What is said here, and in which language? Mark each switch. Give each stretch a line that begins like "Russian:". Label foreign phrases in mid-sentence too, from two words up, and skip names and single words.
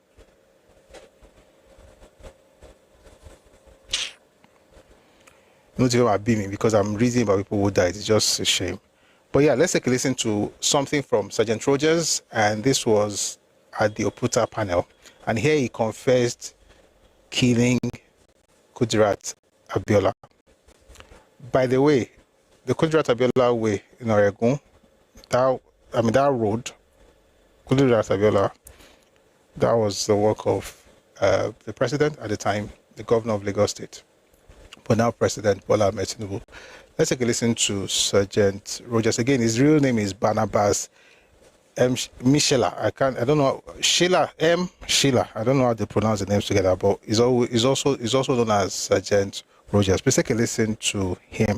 English: Not even about beaming because I'm reading about people who died. It's just a shame. But yeah, let's take a listen to something from Sergeant Rogers, and this was at the Oputa panel. And here he confessed killing Kudirat Abiola. By the way, the Kudirat Abiola way in Oregon, that road, Kudirat Abiola, that was the work of the president at the time, the governor of Lagos State, but now President Bola Ahmed Tinubu. Let's take a listen to Sergeant Rogers. Again, his real name is Barnabas M. Michela. I don't know, Sheila M. Sheila. I don't know how they pronounce the names together, but he's also known as Sergeant Rogers. Please take a listen to him.